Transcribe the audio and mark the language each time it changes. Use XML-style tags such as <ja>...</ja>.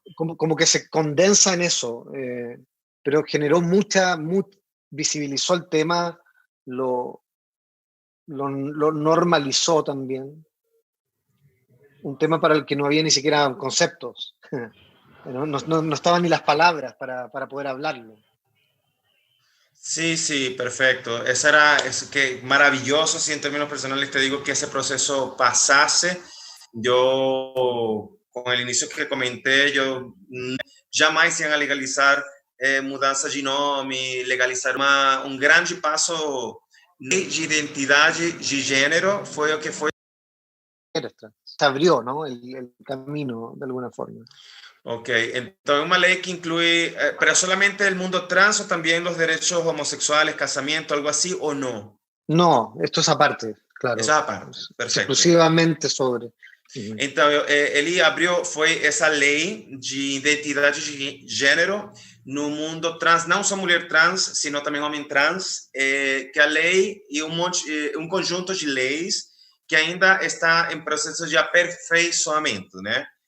<es>Como que se condensa en eso, pero generó visibilizó el tema, lo normalizó también, un tema para el que no había ni siquiera conceptos, no estaban ni las palabras para poder hablarlo. Sí, sí, perfecto. Es que maravilloso, sí, en términos personales te digo que ese proceso pasase. Yo, con el inicio que comenté, yo</es> <pt>jamais iam legalizar mudança de nome, legalizar um grande passo de identidade de gênero, foi o que foi.</pt> <es>Se abrió, ¿no? el camino, de alguna forma. Ok, entonces una ley que incluye, pero solamente el mundo trans o también los derechos homosexuales, casamiento, algo así, o no? No, esto es aparte, claro. Eso es aparte, perfecto. Exclusivamente sobre.</es> <pt>Então, ele abriu, foi essa lei de identidade de gênero no mundo trans, não só mulher trans, sino também homem trans, que a lei e um conjunto de leis que ainda está em processo de aperfeiçoamento, né?</pt>